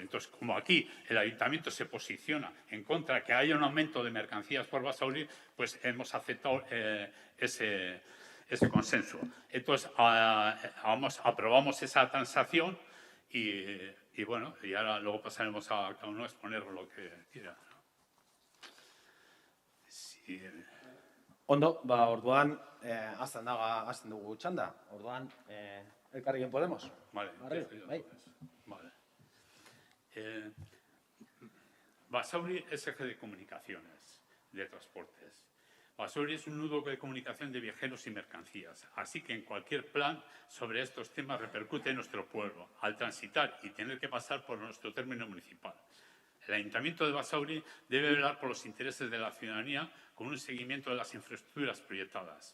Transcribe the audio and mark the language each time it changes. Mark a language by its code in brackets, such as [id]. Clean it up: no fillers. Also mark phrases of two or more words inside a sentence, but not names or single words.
[es] Entonces, como aquí el Ayuntamiento se posiciona en contra de que haya un aumento de mercancías por Basauri, pues hemos aceptado ese consenso. Entonces, aprobamos esa transacción y bueno, y ahora luego pasaremos a cada uno a exponer lo que quiera, ¿no? Sí. [eu] Ondo, orduan, hasten dugu txanda. Orduan, Elkarrekin Podemos. [es] Vale. [eu] Bai. [es] Vale. Basauri es eje de comunicaciones, de transportes. Basauri es un nudo de comunicación de viajeros y mercancías, así que en cualquier plan sobre estos temas repercute en nuestro pueblo, al transitar y tener que pasar por nuestro término municipal. El Ayuntamiento de Basauri debe velar por los intereses de la ciudadanía con un seguimiento de las infraestructuras proyectadas.